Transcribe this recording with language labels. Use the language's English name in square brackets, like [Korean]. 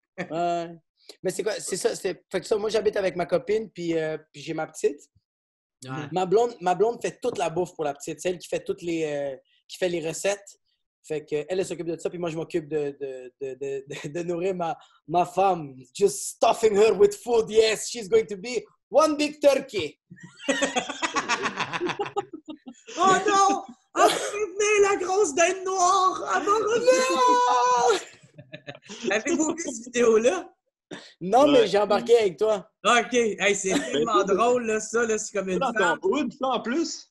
[French] Ouais. Mais c'est quoi? C'est ça. Fait que ça, moi, j'habite avec ma copine, puis j'ai ma petite. Ouais. Ma blonde fait toute la bouffe pour la petite. C'est elle qui fait qui fait les recettes. Fait que elle s'occupe de ça, puis moi, je m'occupe de nourrir ma femme. [English] Just stuffing her with food. Yes, she's going to be one big turkey. [French] Oh non! Elle va revenir, la grosse dinde noire! Elle va revenir! Avez-vous vu cette vidéo-là? Non, Ouais. mais j'ai embarqué avec toi. OK. Hey, c'est tellement drôle, là, ça. Là, c'est comme une Dans femme. ton hood, ça, en plus?